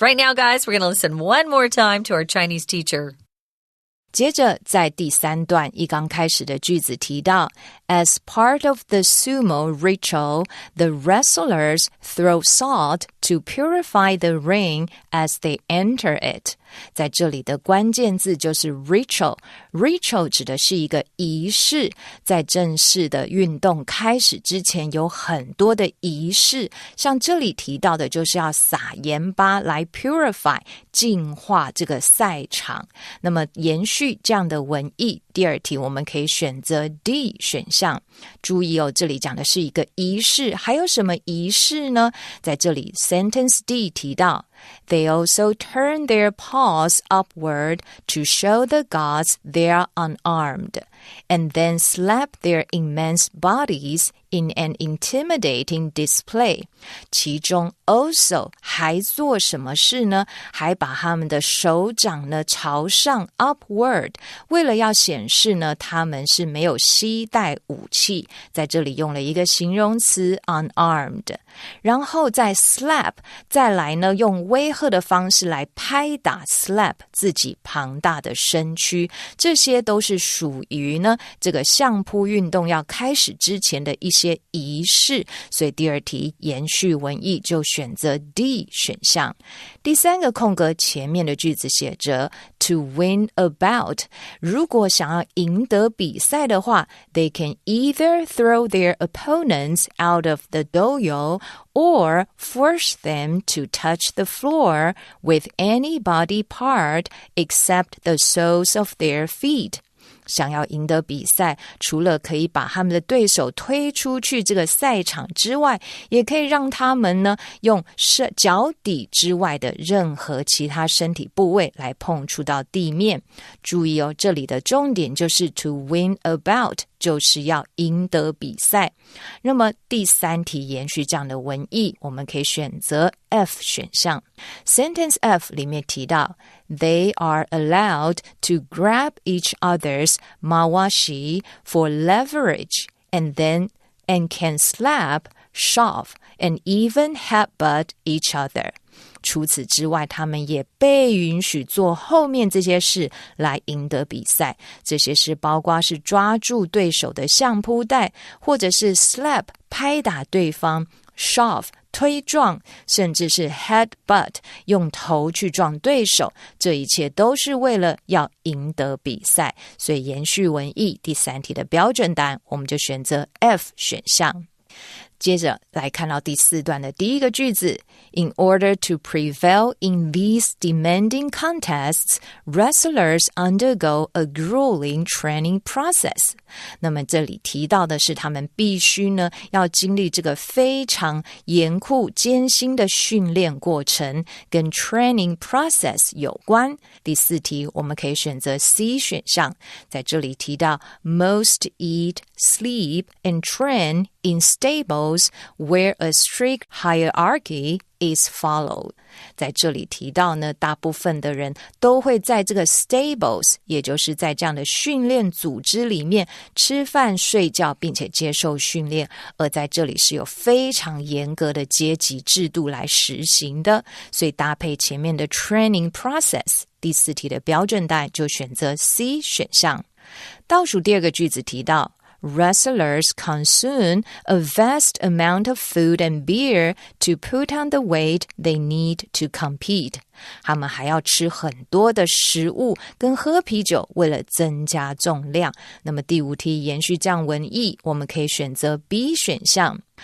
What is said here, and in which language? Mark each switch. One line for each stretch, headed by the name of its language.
English: Right now, guys, we're going to listen one more time to our Chinese teacher.
Chinese: 接着在第3段一刚开始的句子提到
English: As part of the sumo ritual, the wrestlers throw salt to purify the ring as they enter it.
Chinese: 在这里的关键字就是 ritual 指的是一个仪式，在正式的运动开始之前有很多的仪式，像这里提到的就是要撒盐巴来 purify 净化这个赛场。那么延续这样的文意，第二题我们可以选择 D 选项。注意这里讲的是一个仪式，还有什么仪式呢？在这里 sentence D 提到
English: They also turn their paws upward to show the gods they are unarmed, and then slap their immense bodies in an intimidating display.
Chinese: 其中 also 还做什么事呢？还把他们的手掌呢朝上 upward， 为了要显示呢他们是没有携带武器，在这里用了一个形容词 unarmed。然后在 slap 再来呢用威吓的方式来拍打 slap 自己庞大的身躯，这些都是属于呢这个相扑运动要开始之前的一些仪式，所以第二题延续文意就选择 D 选项。第三个空格前面的句子写着
English: to win a bout，
Chinese: 如果想要赢得比赛的话
English: they can either throw their opponents out of the dojo or force them to touch the floor with any body part except the soles of their feet。
Chinese: 想要赢得比赛，除了可以把他们的对手推出去这个赛场之外，也可以让他们呢用脚底之外的任何其他身体部位来碰触到地面。注意这里的重点就是
English: to win a bout，
Chinese: 就是要赢得比赛。那么第三题延续这样的文意，我们可以选择 F 选项。
English: Sentence F
Chinese: 里面提到
English: They are allowed to grab each other's mawashi for leverage and can slap, shove, and even headbutt each other.
Chinese: 除此之外，他们也被允许做后面这些事来赢得比赛。这些事包括是抓住对手的相扑带，或者是 slap 拍打对方， shove推撞，甚至是 headbutt 用头去撞对手，这一切都是为了要赢得比赛。所以延续文意，第三题的标准答案我们就选择 F 选项。接着来看到第四段的第一个句子
English: In order to prevail in these demanding contests, wrestlers undergo a grueling training process.
Chinese: 那么这里提到的是他们必须呢要经历这个非常严酷艰辛的训练过程，跟 training process 有关。第四题我们可以选择 C 选项，在这里提到
English: Most eat, sleep, and train in stables where a strict hierarchy is followed.
Chinese: 在这里提到呢，大部分的人都会在这个 stables， 也就是在这样的训练组织里面吃饭睡觉并且接受训练，而在这里是有非常严格的阶级制度来实行的，所以搭配前面的 training process， 第四题的标准答案就选择 C 选项。倒数第二个句子提到
English: Wrestlers consume a vast amount of food and beer to put on the weight they need to compete.
Chinese: 他们还要吃很多的食物跟喝啤酒，为了增加重量。那么第五题延续这样文意，我们可以选择 B 选项。